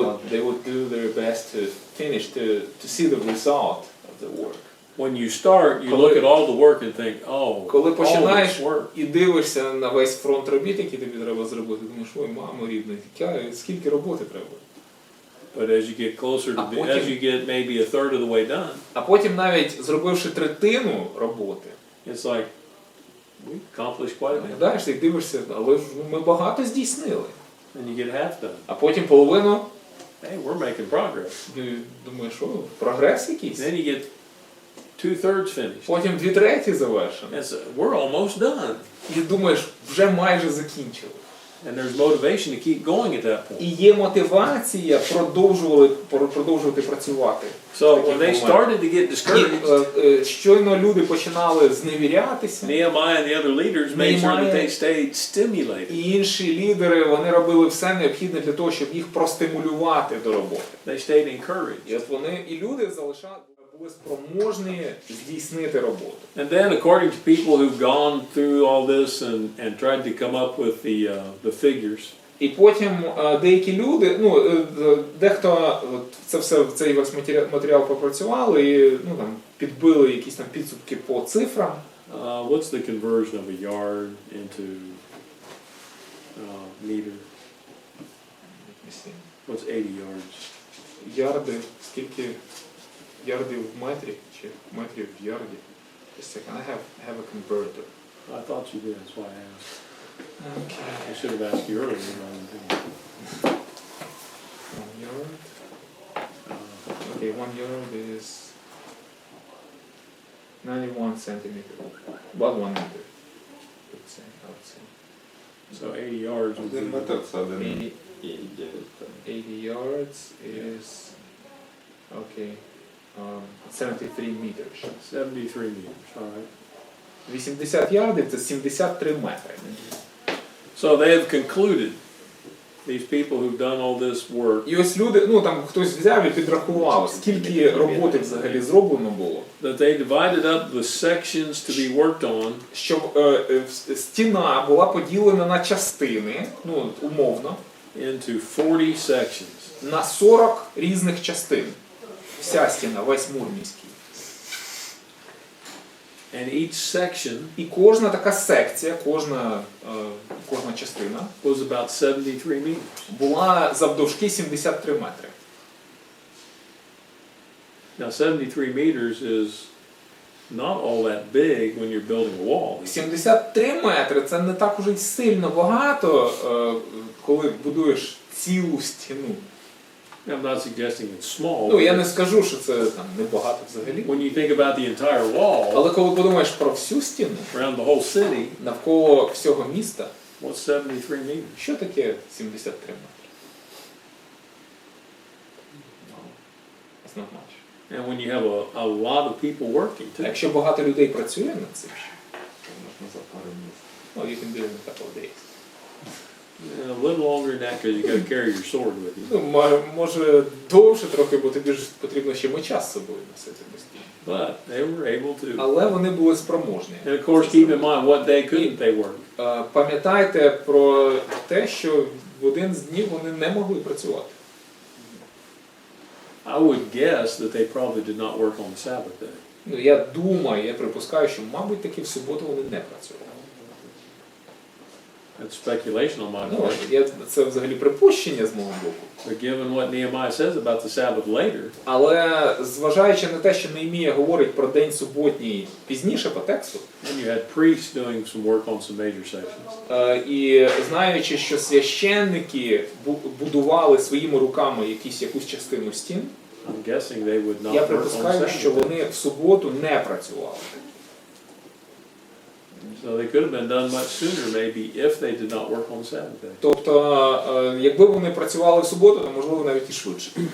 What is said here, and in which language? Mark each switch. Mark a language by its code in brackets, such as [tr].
[en] They would do their best to finish, to see the result of the work. When you start, you look at all the work and think, oh, [uk] Коли [en] all [uk] починаєш [en] this work. [uk] і дивишся на весь фронт робіт, який тобі треба зробити, думаєш, ой, мамо рідна, скільки роботи треба. [en] But as you get closer to, as you get maybe a third of the way done, [uk] А потім навіть зробивши третину роботи, [en] it's like, we accomplished quite a bit. [uk] глядаєш і дивишся, але ж ми багато здійснили. [en] And you get half done. [uk] А потім половину, [en] Hey, we're making progress. [uk] думаєш, о, прогрес якийсь. [en] Then you get 2/3 finished. [uk] Потім 2/3 завершено. [en] And so we're almost done. [uk] І думаєш, вже майже закінчили. [en] And there's motivation to keep going at that point. [uk] І є мотивація продовжувати працювати. [en] So when they started to get discouraged, [uk] І щойно люди починали зневірятися, [en] Nehemiah and the other leaders made sure that they stayed stimulated. [uk] і інші лідери, вони робили все необхідне для того, щоб їх простимулювати до роботи. [en] They stayed encouraged. [uk] І от вони, і люди були спроможні здійснити роботу. [en] And then, according to people who've gone through all this and tried to come up with the figures, [uk] І потім деякі люди, дехто цей весь матеріал попрацювали і там підбили якісь там підсумки по цифрам. [en] what's the conversion of a yard into meter? What's 80 yards? [uk] Ярди, скільки ярдів в метрі, чи метрів в ярді? [en] Just a second, I have a converter. I thought you did, that's why I asked. Okay. I should have asked you earlier. But I didn't. 1 yard. Okay, 1 yard is 91 centimeters. About 1 meter. I would say. So 80 yards would [uk] Один [en] be [uk] метр це [en] 80, 1,9. 80 yards is okay. 73 meters. 73 meters, all right. [uk] 80 ярдів це 73 метри. [en] So they have concluded, these people who've done all this work, [uk] І ось люди, там хтось взяв і підрахував, скільки роботи взагалі зроблено було. [en] that they divided up the sections to be worked on [uk] Щоб стіна була поділена на частини, умовно, [en] into 40 sections. [uk] на 40 різних частин. Вся стіна, весь мур міський. [en] And each section [uk] І кожна така секція, кожна частина [en] was about 73 meters. [uk] була завдовжки 73 метри. [en] Now 73 meters is not all that big when you're building a wall. [uk] 73 метри – це не так уже й сильно багато, коли будуєш цілу стіну. [en] I'm not suggesting it's small. [uk] Я не скажу, що це небагато взагалі. [en] When you think about the entire wall [uk] Але коли подумаєш про всю стіну, [en] around the whole city, [uk] навколо всього міста, [en] what's 73 meters? [uk] що таке 73 метри? [en] It's not much. And when you have a lot of people working [uk] А [en] too. [uk] якщо багато людей працює над цим, Можна за пару місяців. [en] you can do it in a couple of days. Yeah, a little longer than that because you got to carry your sword with you. [uk] Може довше трохи, бо тобі ж потрібно ще меча з собою носити постійно. [en] But they were able to. [uk] Але вони були спроможні. [en] And of course, keep in mind what day couldn't they work. [uk] Пам'ятайте про те, що в один з днів вони не могли працювати. [en] I would guess that they probably did not work on the Sabbath day. [uk] Я думаю, я припускаю, що, мабуть, таки в суботу вони не працювали. [en] That's speculation on my part. [uk] Це взагалі припущення з мого боку. [en] But given what Nehemiah says about the Sabbath later, [uk] Але зважаючи на те, що Неемія говорить про день суботній пізніше по тексту, [en] and you had priests doing some work on some major sections. [uk] І знаючи, що священники будували своїми руками якусь частину стін, [en] I'm guessing they would not [uk] я [en] work on [uk] припускаю, що [en] Sabbath. [uk] вони в суботу не працювали. [en] So they could have been done much sooner maybe if they did not work on Saturday. [uk] Тобто, якби вони працювали в суботу, то можливо навіть і швидше.